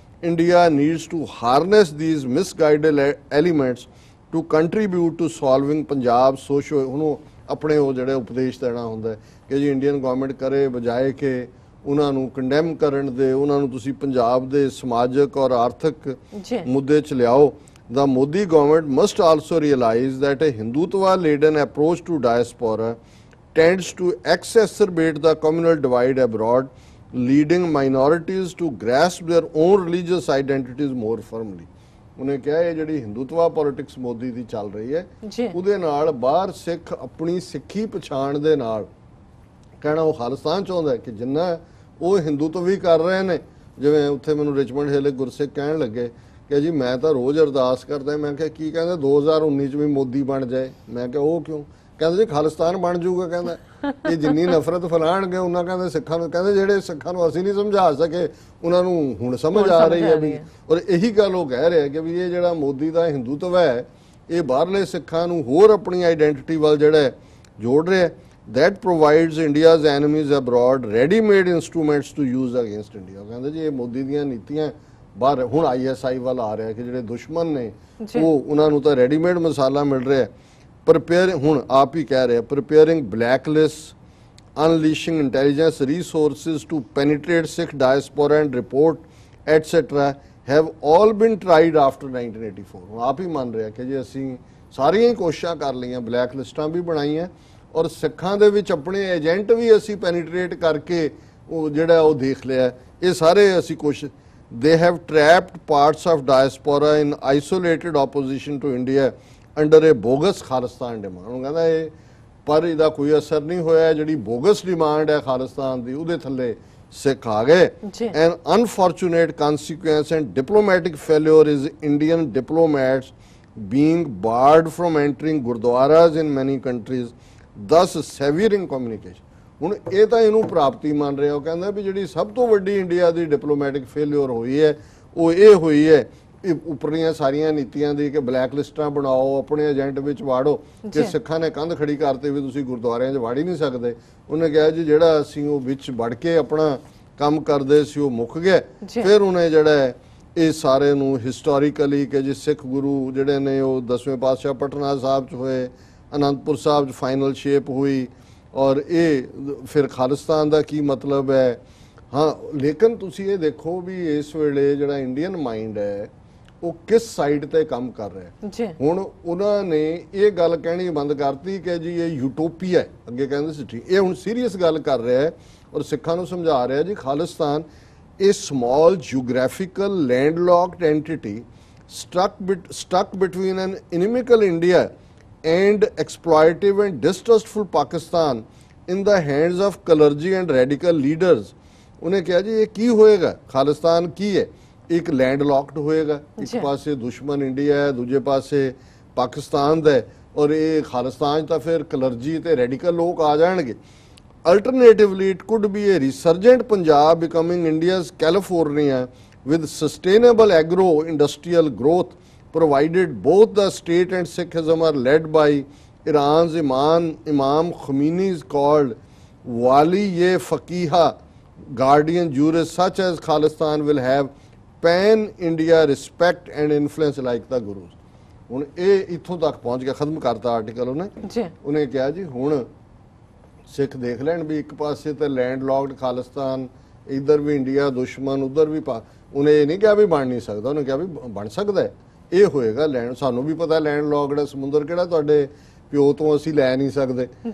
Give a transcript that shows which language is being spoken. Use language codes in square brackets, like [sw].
[en] India needs to harness these misguided elements to contribute to solving Punjab socio। [pa] ਉਹਨੂੰ ਆਪਣੇ ਉਹ ਜਿਹੜੇ ਉਪਦੇਸ਼ ਦੇਣਾ ਹੁੰਦਾ ਕਿ ਜੀ ਇੰਡੀਅਨ ਗਵਰਨਮੈਂਟ ਕਰੇ, ਬਜਾਏ ਕਿ ਉਹਨਾਂ ਨੂੰ ਕੰਡੈਮ ਕਰਨ ਦੇ, ਉਹਨਾਂ ਨੂੰ ਤੁਸੀਂ ਪੰਜਾਬ ਦੇ ਸਮਾਜਿਕ ਔਰ ਆਰਥਿਕ ਮੁੱਦੇ 'ਚ ਲਿਆਓ। [en] The Modi government must also realize that a Hindutva-laden approach to diaspora tends to exacerbate the communal divide abroad, leading minorities to grasp their own religious identities more firmly। [pa] ਉਹਨੇ ਕਿਹਾ ਇਹ ਜਿਹੜੀ ਹਿੰਦੂਤਵਾ ਪੋਲਿਟਿਕਸ ਮੋਦੀ ਦੀ ਚੱਲ ਰਹੀ ਹੈ, ਉਹਦੇ ਨਾਲ ਬਾਹਰ ਸਿੱਖ ਆਪਣੀ ਸਿੱਖੀ ਪਛਾਣ ਦੇ ਨਾਲ ਕਹਿਣਾ ਉਹ ਖਾਲਿਸਤਾਨ ਚਾਹੁੰਦਾ ਕਿ ਜਿੰਨਾ ਉਹ ਹਿੰਦੂਤਵ ਵੀ ਕਰ ਰਹੇ ਨੇ, ਜਿਵੇਂ ਉੱਥੇ ਮੈਨੂੰ ਰਿਚਮੰਡ ਹਿੱਲ ਗੁਰਸਿੱਖ ਕਹਿਣ ਲੱਗੇ ਕਿ ਜੀ ਮੈਂ ਤਾਂ ਰੋਜ਼ ਅਰਦਾਸ ਕਰਦਾ। ਮੈਂ ਕਿਹਾ ਕੀ ਕਹਿੰਦੇ 2019 ਚ ਵੀ ਮੋਦੀ ਬਣ ਜਾਏ। ਮੈਂ ਕਿਹਾ ਉਹ ਕਿਉਂ? ਕਹਿੰਦੇ ਜੀ ਖਾਲਿਸਤਾਨ ਬਣ ਜਾਊਗਾ। ਕਹਿੰਦਾ ਇਹ ਜਿੰਨੀ ਨਫ਼ਰਤ ਫੈਲਾਣਗੇ ਉਹਨਾਂ ਕਹਿੰਦੇ ਸਿੱਖਾਂ ਨੂੰ, ਕਹਿੰਦੇ ਜਿਹੜੇ ਸਿੱਖਾਂ ਨੂੰ ਅਸੀਂ ਨਹੀਂ ਸਮਝਾ ਸਕੇ ਉਹਨਾਂ ਨੂੰ ਹੁਣ ਸਮਝ ਆ ਰਹੀ ਹੈ ਵੀ। ਔਰ ਇਹੀ ਗੱਲ ਉਹ ਕਹਿ ਰਿਹਾ ਕਿ ਵੀ ਇਹ ਜਿਹੜਾ ਮੋਦੀ ਦਾ ਹਿੰਦੂਤਵ ਹੈ ਇਹ ਬਾਹਰਲੇ ਸਿੱਖਾਂ ਨੂੰ ਹੋਰ ਆਪਣੀ ਆਈਡੈਂਟੀਟੀ ਵੱਲ ਜਿਹੜਾ ਜੋੜ ਰਿਹਾ। [en] that provides India's enemies abroad ready-made instruments to use against India। [pa] ਕਹਿੰਦੇ ਜੀ ਇਹ ਮੋਦੀ ਦੀਆਂ ਨੀਤੀਆਂ ਬਾਹਰ ਹੁਣ ISI ਵੱਲ ਆ ਰਿਹਾ ਕਿ ਜਿਹੜੇ ਦੁਸ਼ਮਣ ਨੇ ਉਹ ਉਹਨਾਂ ਨੂੰ ਤਾਂ ਰੈਡੀਮੇਡ ਮਸਾਲਾ ਮਿਲ ਰਿਹਾ। ਪ੍ਰਪੇਅਰ ਹੁਣ ਆਪ ਹੀ ਕਹਿ ਰਿਹਾ [en] preparing blacklist, unleashing intelligence resources to penetrate Sikh diaspora and report etc have all been tried after 1984। [pa] ਹੁਣ ਆਪ ਹੀ ਮੰਨ ਰਿਹਾ ਕਿ ਜੀ ਅਸੀਂ ਸਾਰੀਆਂ ਹੀ ਕੋਸ਼ਿਸ਼ਾਂ ਕਰ ਲਈਆਂ, ਬਲੈਕ ਲਿਸਟਾਂ ਵੀ ਬਣਾਈਆਂ ਔਰ ਸਿੱਖਾਂ ਦੇ ਵਿੱਚ ਆਪਣੇ ਏਜੰਟ ਵੀ ਅਸੀਂ ਪੈਨੀਟ੍ਰੇਟ ਕਰਕੇ ਉਹ ਜਿਹੜਾ ਉਹ ਦੇਖ ਲਿਆ। ਇਹ ਸਾਰੇ ਅਸੀਂ ਕੋਸ਼ਿਸ਼ [en] they have trapped parts of diaspora in isolated opposition to India under a bogus Khalistan demand। [pa] ਉਹ ਕਹਿੰਦਾ ਇਹ ਪਰ ਇਹਦਾ ਕੋਈ ਅਸਰ ਨਹੀਂ ਹੋਇਆ। ਜਿਹੜੀ ਬੋਗਸ ਡਿਮਾਂਡ ਹੈ ਖਾਲਿਸਤਾਨ ਦੀ ਉਹਦੇ ਥੱਲੇ ਸਿੱਖ ਆ ਗਏ। [en] an unfortunate consequence and diplomatic failure is Indian diplomats being barred from entering gurdwaras in many countries, thus severing communication। [pa] ਹੁਣ ਇਹ ਤਾਂ ਇਹਨੂੰ ਪ੍ਰਾਪਤੀ ਮੰਨ ਰਿਹਾ। ਉਹ ਕਹਿੰਦਾ ਵੀ ਜਿਹੜੀ ਸਭ ਤੋਂ ਵੱਡੀ ਇੰਡੀਆ ਦੀ ਡਿਪਲੋਮੈਟਿਕ ਫੇਲਿਅਰ ਹੋਈ ਹੈ ਉਹ ਇਹ ਹੋਈ ਹੈ ਇਹ ਉੱਪਰਲੀਆਂ ਸਾਰੀਆਂ ਨੀਤੀਆਂ ਦੀ ਕਿ ਬਲੈਕ ਲਿਸਟਾਂ ਬਣਾਓ, ਆਪਣੇ ਏਜੰਟ ਵਿੱਚ ਵਾੜੋ। ਕਿ ਸਿੱਖਾਂ ਨੇ ਕੰਧ ਖੜੀ ਕਰਤੇ ਵੀ ਤੁਸੀਂ ਗੁਰਦੁਆਰਿਆਂ 'ਚ ਵਾੜ ਹੀ ਨਹੀਂ ਸਕਦੇ। ਉਹਨੇ ਕਿਹਾ ਜੀ ਜਿਹੜਾ ਅਸੀਂ ਉਹ ਵਿੱਚ ਵੜ ਕੇ ਆਪਣਾ ਕੰਮ ਕਰਦੇ ਸੀ ਉਹ ਮੁੱਕ ਗਿਆ। ਫਿਰ ਉਹਨੇ ਜਿਹੜਾ ਇਹ ਸਾਰੇ ਨੂੰ ਹਿਸਟੋਰੀਕਲੀ ਕਿ ਜੀ ਸਿੱਖ ਗੁਰੂ ਜਿਹੜੇ ਨੇ ਉਹ 10ਵੇਂ ਪਾਤਸ਼ਾਹ ਪਟਨਾ ਸਾਹਿਬ 'ਚ ਹੋਏ, ਅਨੰਦਪੁਰ ਸਾਹਿਬ 'ਚ ਫਾਈਨਲ ਸ਼ੇਪ ਹੋਈ ਔਰ ਇਹ ਫਿਰ ਖਾਲਿਸਤਾਨ ਦਾ ਕੀ ਮਤਲਬ ਹੈ। ਹਾਂ ਲੇਕਿਨ ਤੁਸੀਂ ਇਹ ਦੇਖੋ ਵੀ ਇਸ ਵੇਲੇ ਜਿਹੜਾ ਇੰਡੀਅਨ ਮਾਈਂਡ ਹੈ ਉਹ ਕਿਸ ਸਾਈਡ ਤੇ ਕੰਮ ਕਰ ਰਿਹਾ। ਹੁਣ ਉਹਨਾਂ ਨੇ ਇਹ ਗੱਲ ਕਹਿਣੀ ਬੰਦ ਕਰਤੀ ਕਿ ਜੀ ਇਹ ਯੂਟੋਪੀਆ ਹੈ। ਅੱਗੇ ਕਹਿੰਦੇ ਸੀ ਠੀਕ, ਇਹ ਹੁਣ ਸੀਰੀਅਸ ਗੱਲ ਕਰ ਰਿਹਾ ਹੈ ਔਰ ਸਿੱਖਾਂ ਨੂੰ ਸਮਝਾ ਰਿਹਾ ਜੀ [en] Khalistan a small geographical landlocked entity stuck between an inimical India and exploitive and distrustful Pakistan in the hands of clergy and radical leaders। [pa] ਉਹਨੇ ਕਿਹਾ ਜੀ ਇਹ ਕੀ ਹੋਏਗਾ, ਖਾਲਿਸਤਾਨ ਕੀ ਹੈ? ਇੱਕ ਲੈਂਡ ਲੌਕਡ ਹੋਏਗਾ, ਇੱਕ ਪਾਸੇ ਦੁਸ਼ਮਣ ਇੰਡੀਆ ਹੈ, ਦੂਜੇ ਪਾਸੇ ਪਾਕਿਸਤਾਨ ਦਾ ਔਰ ਇਹ ਖਾਲਿਸਤਾਨ ਤਾਂ ਫਿਰ ਕਲਰਜੀ ਤੇ ਰੈਡੀਕਲ ਲੋਕ ਆ ਜਾਣਗੇ। [en] Alternatively, it could be a resurgent Punjab becoming India's California with sustainable agro-industrial growth, provided both the state and Sikhism are led by Iran's Imam Khomeini's called Wali-e-Faqiha guardian jurist such as Khalistan will have pan-India respect and influence like the Gurus। [pa] ਹੁਣ ਇਹ ਇੱਥੋਂ ਤੱਕ ਪਹੁੰਚ ਗਿਆ, ਖਤਮ ਕਰਤਾ article ਉਹਨੇ ਕਿਹਾ ਜੀ ਹੁਣ ਸਿੱਖ ਦੇਖ ਲੈਣ ਵੀ ਇੱਕ ਪਾਸੇ ਤੇ ਲੈਂਡ ਲੌਕਡ ਖਾਲਿਸਤਾਨ, ਇੱਧਰ ਵੀ ਇੰਡੀਆ ਦੁਸ਼ਮਣ, ਉੱਧਰ ਵੀ ਉਹਨੇ ਇਹ ਨਹੀਂ ਕਿਹਾ ਵੀ ਬਣ ਨਹੀਂ ਸਕਦਾ, ਉਹਨੇ ਕਿਹਾ ਵੀ ਬਣ ਸਕਦਾ ਹੈ। ਇਹ ਹੋਏਗਾ ਲੈਂਡ, ਸਾਨੂੰ ਵੀ ਪਤਾ ਲੈਂਡ ਲੌਕਡ ਹੈ, ਸਮੁੰਦਰ ਕਿਹੜਾ ਤੁਹਾਡੇ ਪਿਓ ਤੋਂ ਅਸੀਂ ਲੈ ਨਹੀਂ ਸਕਦੇ।